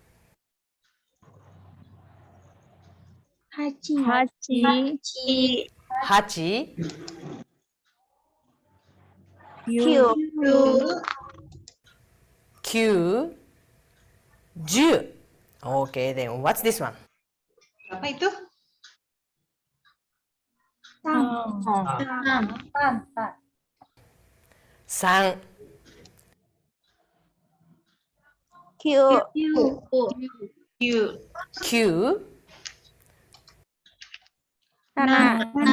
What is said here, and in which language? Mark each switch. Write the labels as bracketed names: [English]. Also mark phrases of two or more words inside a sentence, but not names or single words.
[Japanese] Hachi. 8、 Q. 9、 10. [English] Okay, then what's this one? [Indonesian] Berapa itu? [Japanese] San. Q. Q. Q. Nana.